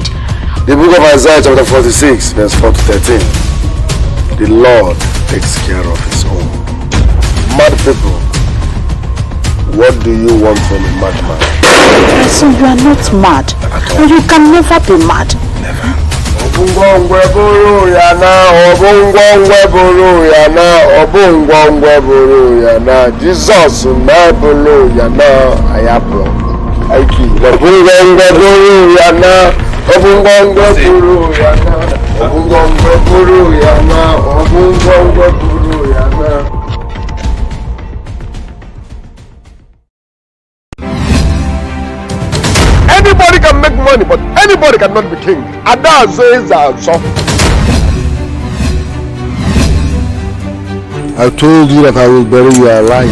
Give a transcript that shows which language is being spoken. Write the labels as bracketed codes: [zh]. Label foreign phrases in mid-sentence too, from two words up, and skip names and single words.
[en] The book of Isaiah chapter 46, verse 4 to 13. The Lord takes care of his own. Mad people, what do you want from a madman? So you are not mad. And you can never be mad. Never. Obungongwe buru yana, obungongwe buru yana, obungongwe buru yana. Jesus na buru yana, ayapro. Aiki. Obungongwe buru yana, obungongwe buru yana, obungongwe buru yana, obungongwe buru yana. Anybody can make money, but anybody cannot be king. And that says so. I told you that I will bury you alive.